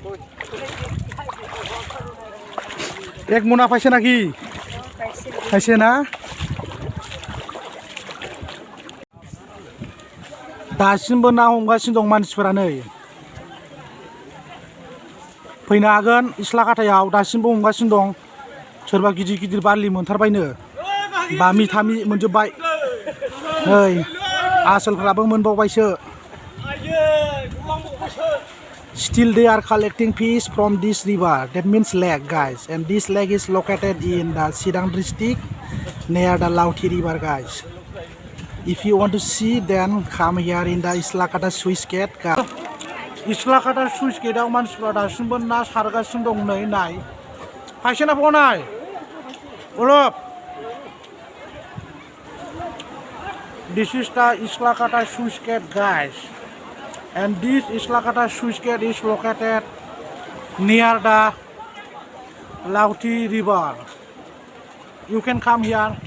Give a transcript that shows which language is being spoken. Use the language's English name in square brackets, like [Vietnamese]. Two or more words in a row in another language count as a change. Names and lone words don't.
[Bodo] एक मना पाइसे नाखि खाइसे ना दासिमबो ना हमगासिनो दं मानसिफोरा नै फैनो हागोन इस्लाखातायाव दासिमबो हमगासिनो दं सोरबा गिदिर बारलि मोनथारबायनो बामि थामि मोनजोब्बाय नै आसोलफ्राबो मोनबावबायसो [English] still they are collecting fish from this river that means lake guys and this lake is located in the Chirang district near the Lauti river guys if you want to see then come here in the Islakhata Swiss Gate guys [Bodo] इस्लाखाता सुइस गेटआव मानसिफ्रा दासिमबो ना सारगासिनो दं नै नाय खायसे ना बावनाय अलप [English] This is the Islakhata Swiss Gate guys and this Islakhata Swiss Gate is located near the Lauti river you can come here